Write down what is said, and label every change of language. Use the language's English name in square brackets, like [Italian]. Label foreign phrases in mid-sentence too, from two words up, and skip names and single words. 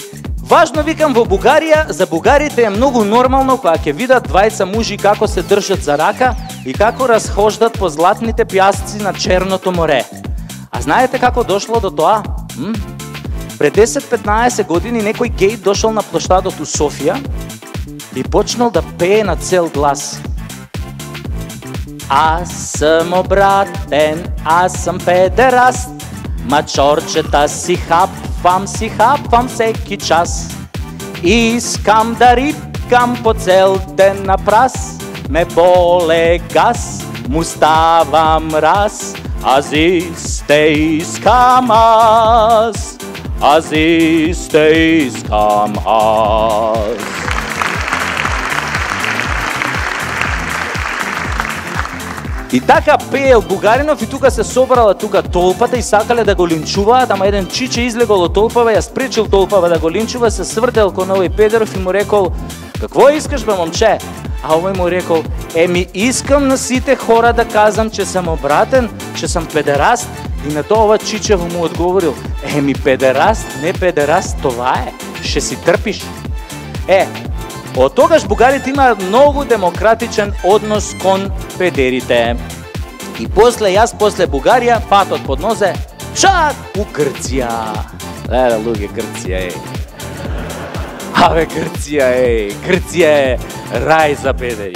[Macedonian] Важно, викам, во Бугарија, за бугарите е многу нормално кога ќе видат двајца мужи како се држат за рака и како разхождат по златните пјасци на Черното море. А знаете како дошло до тоа? Пред 10-15 години некој гей дошол на площадот у Софија и почнал да пее на цел глас. [Bulgarian] Аз съм обратен, аз съм педераст, мачорчета си хапвам всеки час. Искам да искам по цел ден на прас, ме боле газ, му ставам раз, аз исте искам аз, аз исте искам аз. [Macedonian] И така пеел Бугаринов и тука се собрала тука толпата и сакале да го линчуваат, ама еден чиче излегол од толпава, ја спречил толпава да го линчува, се свртел кон овој Педеров и му рекол: [Bulgarian] "Какво искаш бе, момче?" [Macedonian] А овој му рекол: [Bulgarian] "Еми, искам на сите хора да казам, че съм обратен, че съм педераст." [Macedonian] И на тоа ова чичево му одговорил: [Bulgarian] "Еми, педераст, не педераст, това е, ще си трпиш." [Macedonian] Од тогаш бугарите имаат многу демократичен однос кон педерите. И после Бугарија, патот под нозе, чак у Грција. Луѓе, Грција Абе, Грција Грција е рај за педери.